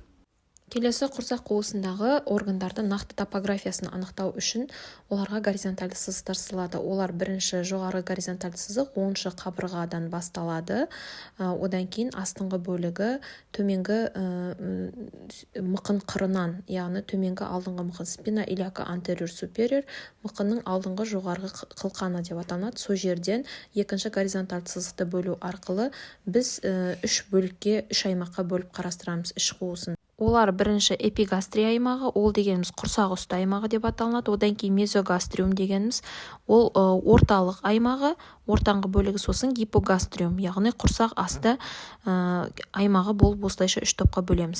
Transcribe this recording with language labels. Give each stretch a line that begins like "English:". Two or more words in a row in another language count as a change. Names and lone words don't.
Kazakh: Келесі құрсақ қуысындағы органдарды нақты топографиясын анықтау үшін оларға горизонтальды сызықтар сызылады. Олар бірінші жоғары горизонтальды сызық 10-шы қабырғадан басталады. Одан кейін астыңғы бөлігі төменгі мықын қырынан, яғни төменгі алдыңғы мықын
Latin: spina iliaca anterior superior,
Kazakh: мықынның алдыңғы жоғарғы қылқаны деп аталынады. Сол жерден екінші горизонтальды сызықты бөлу арқылы біз 3 бөлікке, 3 аймаққа бөліп қарастырамыз іш қуысын. Олар бірінші эпигастрия аймағы, ол дегеніміз құрсақ үсті аймағы деп аталынады. Одан кейін мезогастриум дегеніміз, ол орталық аймағы, ортаңғы бөлігі, сосын гипогастриум, яғни құрсақ асты аймағы болып осылайша 3 топқа бөлеміз.